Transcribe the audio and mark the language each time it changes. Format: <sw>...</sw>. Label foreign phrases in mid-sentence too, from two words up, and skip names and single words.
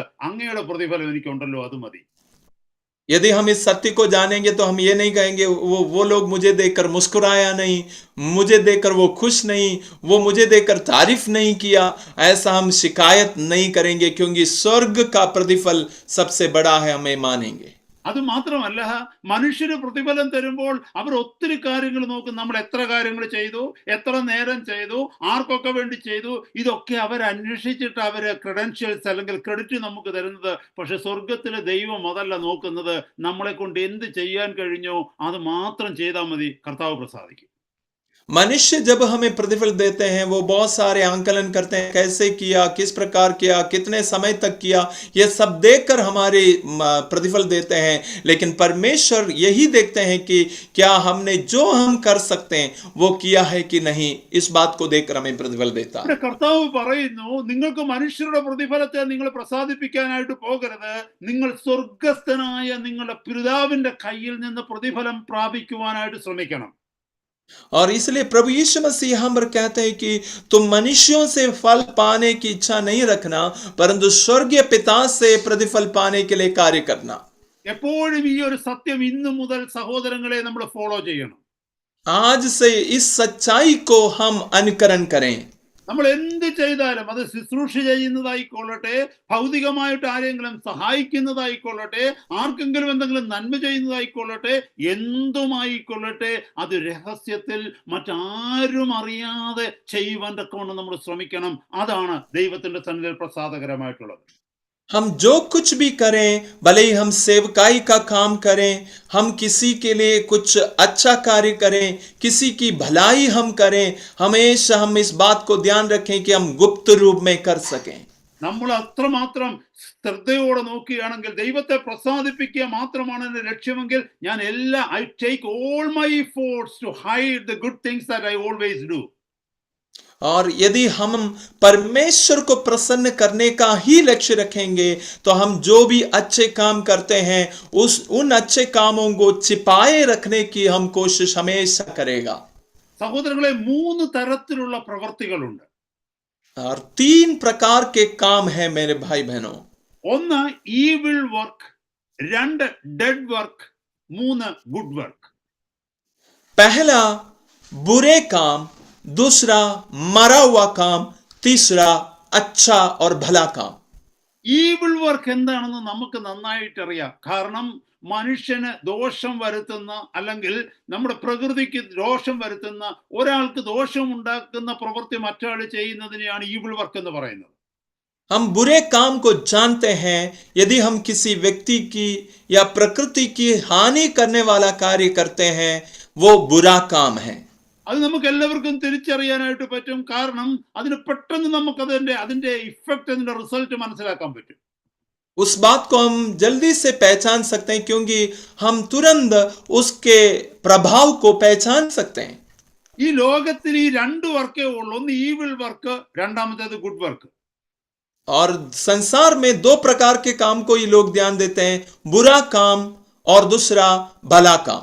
<ml>അങ്ങയുടെ പ്രതിഫലം എനിക്കുണ്ടല്ലോ, അത് മതി.</ml> <hi>यदि हम इस सत्य को जानेंगे तो हम ये नहीं कहेंगे वो लोग मुझे देखकर मुस्कुराया नहीं, मुझे देखकर वो खुश नहीं, वो मुझे देखकर तारीफ नहीं किया, ऐसा हम शिकायत नहीं करेंगे, क्योंकि स्वर्ग का प्रतिफल सबसे बड़ा है, हमें मानेंगे।</hi> <ml>അത് മാത്രമല്ല, മനുഷ്യര് പ്രതിഫലം തരുമ്പോൾ അവർ ഒത്തിരി കാര്യങ്ങൾ നോക്കും. നമ്മൾ എത്ര കാര്യങ്ങൾ ചെയ്തു, എത്ര നേരം ചെയ്തു, ആർക്കൊക്കെ വേണ്ടി ചെയ്തു, ഇതൊക്കെ അവർ അന്വേഷിച്ചിട്ട് അവര് ക്രെഡൻഷ്യൽസ് അല്ലെങ്കിൽ ക്രെഡിറ്റ് നമുക്ക് തരുന്നത്. പക്ഷെ സ്വർഗത്തിലെ ദൈവം അതല്ല നോക്കുന്നത്. നമ്മളെ കൊണ്ട് എന്ത് ചെയ്യാൻ കഴിഞ്ഞോ അത് മാത്രം ചെയ്താൽ മതി, കർത്താവ് പ്രസാദിക്കും.</ml> <hi>मनुष्य जब हमें प्रतिफल देते हैं वो बहुत सारे आंकलन करते हैं, कैसे किया, किस प्रकार किया, कितने समय तक किया, ये सब देखकर हमारे प्रतिफल देते हैं। लेकिन परमेश्वर यही देखते हैं कि क्या हमने जो हम कर सकते हैं वो किया है कि नहीं, इस बात को देखकर हमें प्रतिफल देता है।</hi> <ml>ഇവിടെ കർത്താവ് പറയുന്നു, നിങ്ങൾക്ക് മനുഷ്യരുടെ പ്രതിഫലത്തെ നിങ്ങൾ പ്രസാദിപ്പിക്കാനായിട്ട് പോകരുത്, നിങ്ങൾ സ്വർഗസ്ഥനായ നിങ്ങളുടെ പിതാവിന്റെ കയ്യിൽ നിന്ന് പ്രതിഫലം പ്രാപിക്കുവാനായിട്ട് ശ്രമിക്കണം.</ml> <hi>और इसलिए प्रभु यीशु मसीह यहाँ पर कहते हैं कि तुम मनुष्यों से फल पाने की इच्छा नहीं रखना, परंतु स्वर्गीय पिता से प्रतिफल पाने के लिए कार्य करना।</hi> <ml>എപ്പോഴും ഈ ഒരു സത്യം ഇന്നു മുതൽ സഹോദരങ്ങളെ നമ്മൾ ഫോളോ ചെയ്യണം.</ml> <hi>आज से इस सच्चाई को हम अनुकरण करें।</hi> <ml>നമ്മൾ എന്ത് ചെയ്താലും, അത് ശുശ്രൂഷ ചെയ്യുന്നതായിക്കൊള്ളട്ടെ, ഭൗതികമായിട്ട് ആരെങ്കിലും സഹായിക്കുന്നതായിക്കൊള്ളട്ടെ, ആർക്കെങ്കിലും എന്തെങ്കിലും നന്മ ചെയ്യുന്നതായിക്കൊള്ളട്ടെ, എന്തുമായിക്കൊള്ളട്ടെ, അത് രഹസ്യത്തിൽ മറ്റാരും അറിയാതെ ചെയ്യുവാൻ തക്കവണ്ണം നമ്മൾ ശ്രമിക്കണം. അതാണ് ദൈവത്തിന്റെ സന്നിധിയിൽ പ്രസാദകരമായിട്ടുള്ളത്.</ml> <hi>हम जो कुछ भी करें, भले ही हम सेवकाई का काम करें, हम किसी के लिए कुछ अच्छा कार्य करें, किसी की भलाई हम करें, हमेशा हम इस बात को ध्यान रखें कि हम गुप्त रूप में कर सकें।</hi> <ml>നമ്മൾ അത്രമാത്രം ശ്രദ്ധയോടെ നോക്കുകയാണെങ്കിൽ, ദൈവത്തെ പ്രസാദിപ്പിക്കുക മാത്രമാണ് എന്റെ ലക്ഷ്യമെങ്കിൽ, ഞാൻ</ml> <en>I take all my efforts to hide the good things that I always do.</en> <hi>और यदि हम परमेश्वर को प्रसन्न करने का ही लक्ष्य रखेंगे तो हम जो भी अच्छे काम करते हैं उन अच्छे कामों को छिपाए रखने की हम कोशिश हमेशा करेगा।</hi> <ml>സഹോദരങ്ങളെ, 3 തരത്തിലുള്ള പ്രവർത്തികളുണ്ട്.</ml> <hi>और 3 प्रकार के काम हैं मेरे भाई बहनों।</hi> <en>1 evil work, 2 dead work, 3 good work.</en> <hi>पहला बुरे काम, दूसरा मरा हुआ काम, तीसरा अच्छा और भला काम।</hi> <en>evil work</en> <ml>എന്താണെന്ന് നമുക്ക് നന്നായിട്ട് അറിയാം. കാരണം മനുഷ്യന് ദോഷം വരുത്തുന്ന, അല്ലെങ്കിൽ നമ്മുടെ പ്രകൃതിക്ക് ദോഷം വരുത്തുന്ന, ഒരാൾക്ക് ദോഷം ഉണ്ടാക്കുന്ന പ്രവൃത്തി മറ്റൊരാൾ ചെയ്യുന്നതിനെയാണ്</ml> <en>evil work</en> <ml>എന്ന് പറയുന്നത്.</ml> <hi>हम बुरे काम को जानते हैं। यदि हम किसी व्यक्ति की या प्रकृति की हानि करने वाला कार्य करते हैं, वो बुरा काम है।</hi> <ml>അത് നമുക്ക് എല്ലാവർക്കും തിരിച്ചറിയാനായിട്ട് പറ്റും. കാരണം അതിന് പെട്ടെന്ന് നമുക്ക് അതിന്റെ ഇഫക്റ്റ്, അതിന്റെ റിസൾട്ട് മനസ്സിലാക്കാൻ പറ്റും.</ml> <hi>उस बात को हम जल्दी से पहचान सकते हैं क्योंकि हम तुरंत उसके प्रभाव को पहचान सकते हैं।</hi> <ml>ഈ ലോകത്തിൽ ഈ 2 വർക്കേ ഉള്ളൂ. ഒന്ന്</ml> <en>evil work,</en> <ml>രണ്ടാമത്തേത്</ml> <en>good work.</en> <hi>और संसार में 2 प्रकार के काम को ये लोग ध्यान देते हैं, बुरा काम और दूसरा भला काम।</hi>